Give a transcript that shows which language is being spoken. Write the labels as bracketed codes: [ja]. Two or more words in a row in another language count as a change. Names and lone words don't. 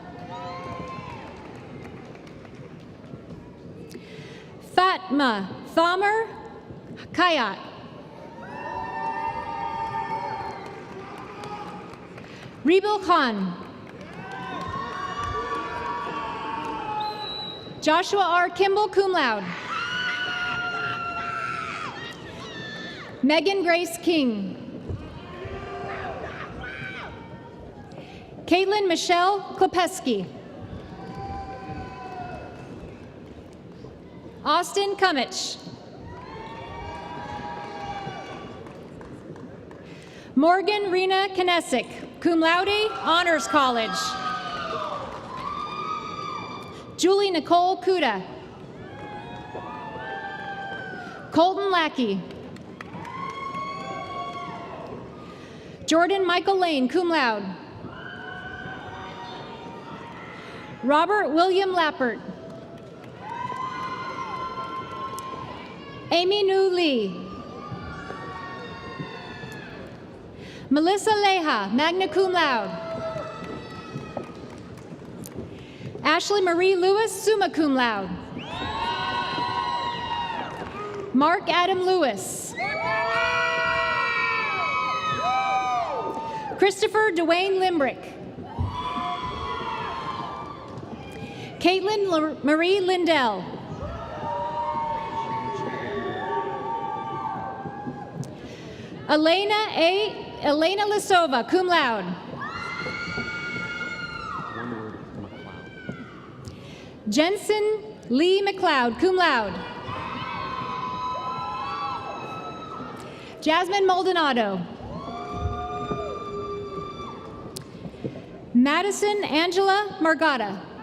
[en] Fatma Thamer Kayat. Rebil Khan. Joshua R. Kimball, [la] cum laude. [en] Megan Grace King. Caitlin Michelle Klepeski. Austin Cummich. Morgan Rena Kinesic, [la] cum laude, [en] Honors College. Julie Nicole Kuda. Colton Lackey. Jordan Michael Lane, [la] cum laude. [en] Robert William Lappert. Amy Nu Lee. Melissa Leha, [la] magna cum laude. [en] Ashley Marie Lewis, [la] summa cum laude. [en] Mark Adam Lewis. Christopher Dwayne Limbrick. Caitlin Marie Lindell. Elena Lisova, [la] cum laude. [en] Jensen Lee McLeod, [la] cum laude. [en] Jasmine Maldonado. Madison Angela Margata.